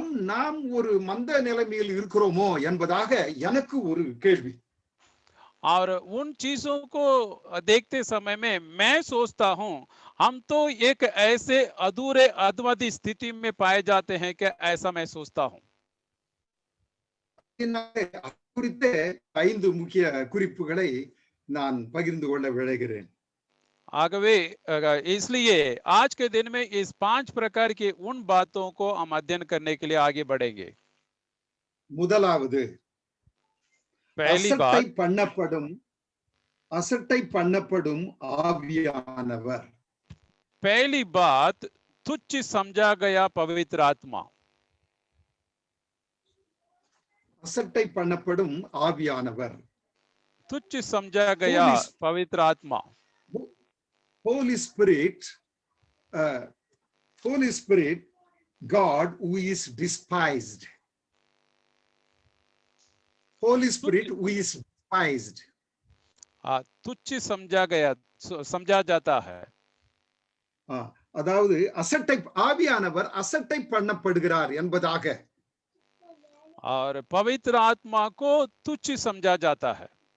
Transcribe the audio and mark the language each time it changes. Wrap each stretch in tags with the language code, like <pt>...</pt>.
<ta>நாம் ஒரு மந்த நிலைமையில் இருக்கிறோமோ என்பதாக எனக்கு ஒரு கேள்வி.</ta> <hi>और उन चीजों को देखते समय में मैं सोचता हूं, हम तो एक ऐसे अधूरे अधवधि स्थिति में पाए जाते हैं कि ऐसा मैं सोचता हूं।</hi> <ta>குறித்த 5 முக்கிய குறிப்புகளை நான் பகிர்ந்து கொள்ள விளைகிறேன்.</ta> <hi>आगवे इसलिए आज के दिन में इस 5 प्रकार की उन बातों को हम अध्ययन करने के लिए आगे बढ़ेंगे।</hi> <ta>முதலாவது,</ta> <hi>पहली बात,</hi> <ta>அசட்டை பண்ணப்படும் ஆவியானவர்.</ta> <hi>पहली बात तुच्छ समझा गया पवित्र आत्मा।</hi> <ta>அசட்டை பண்ணப்படும் ஆவியானவர்.</ta> <hi>तुच्छ समझा गया पवित्र आत्मा।</hi> <en>Holy Spirit, Holy Spirit, God who is despised. Holy Spirit who is despised.</en> <hi>तुच्छ समझा गया, समझा जाता है।</hi> <ta>அதாவது அசட்டை ஆவியானவர் அசட்டை பண்ணப்படுகிறார் என்பதாக.</ta> <hi>और पवित्र आत्मा को तुच्छ समझा जाता है।</hi>